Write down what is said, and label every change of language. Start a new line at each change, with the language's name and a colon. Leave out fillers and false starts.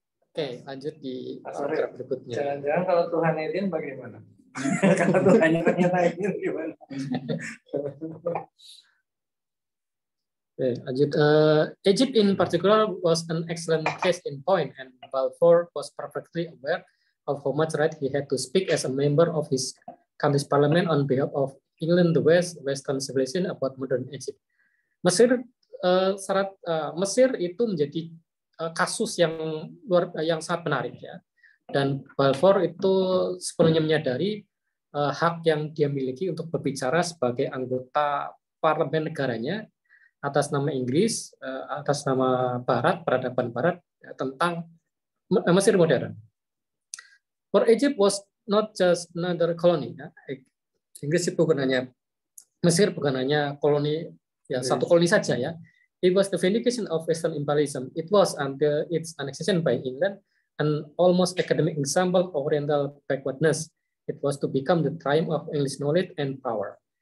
Indonesian: Oke, lanjut di paragraf berikutnya. Jangan-jangan kalau Tuhan alien bagaimana? Kalau Tuhannya ternyata alien gimana? Lanjut.
English: Egypt in particular was an excellent case in point, and Balfour was perfectly aware of how much right he had to speak as a member of his country's parliament on behalf of England, the Western civilization about modern Egypt.
Indonesian: Mesir itu menjadi kasus yang sangat menarik ya, dan Balfour itu sepenuhnya menyadari hak yang dia miliki untuk berbicara sebagai anggota parlemen negaranya atas nama Inggris, atas nama Barat, peradaban Barat ya, tentang Mesir modern.
English: For Egypt was not just another colony.
Indonesian: Ya. Inggris itu bukan hanya Mesir, bukan hanya koloni ya satu koloni saja ya.
English: It was the vindication of Western imperialism. It was until its annexation by England an almost academic example of Oriental backwardness. It was to become the triumph of English knowledge and power.